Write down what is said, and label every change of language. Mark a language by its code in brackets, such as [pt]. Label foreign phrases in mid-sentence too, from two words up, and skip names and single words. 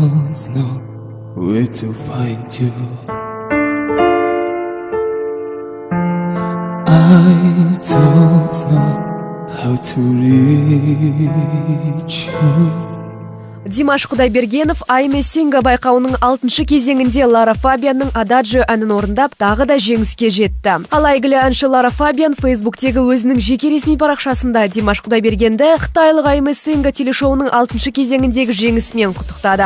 [en] don't know where to find you. I don't know how to reach you. [kk] Димаш Құдайбергенов Айме Синга байқауының 6-шы кезеңінде Лара Фабианның Адажио әнін орындап, тағы да жеңіске жетті. Ал әйгілі әнші Лара Фабиан Фейсбуктегі өзінің жеке ресми парақшасында Димаш Құдайбергенді қытайлық Айме Синга телешоуының 6-шы кезеңіндегі жеңісімен құттықтады.